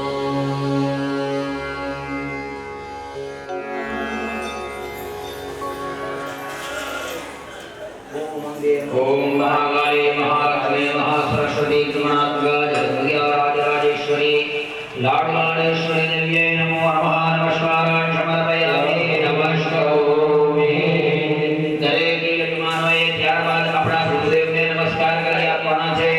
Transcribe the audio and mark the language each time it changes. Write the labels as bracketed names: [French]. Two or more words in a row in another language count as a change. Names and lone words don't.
[Sanskrit] ओम महाकाली महालक्ष्मी महासरस्वती राजराजेश्वरी लाडलाडेश्वरी देव्यै नमो नमः। नमस्कारान् समर्पयामि। नमस्कारोमि। [Gujarati] દરેક યજમાનોએ ત્યારબાદ આપણા ગુરુદેવને નમસ્કાર કરી આપવાના છે.